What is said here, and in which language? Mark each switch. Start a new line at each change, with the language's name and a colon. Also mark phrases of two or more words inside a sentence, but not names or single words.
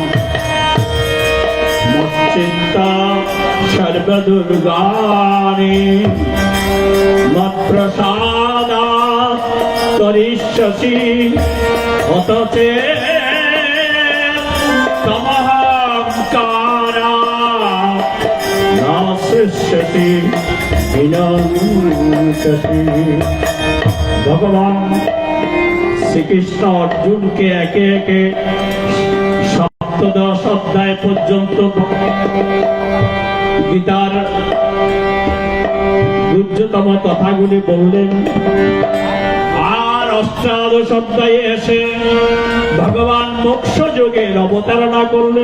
Sanskrit: मच्चित्त सर्वदुर्गाणि मत्प्रसादात् करिष्यसि अत चेत् तमहङ्कारात् नाशिष्यति विनश्यति।
Bangla: भगवान শ্রীকৃষ্ণ অর্জুনকে একে একে সপ্তদশ অধ্যায় পর্যন্ত গীতার গুহ্যতম কথাগুলি বললেন, আর অষ্টাদশ অধ্যায়ে এসে ভগবান মোক্ষ যোগের অবতারণা করলেন।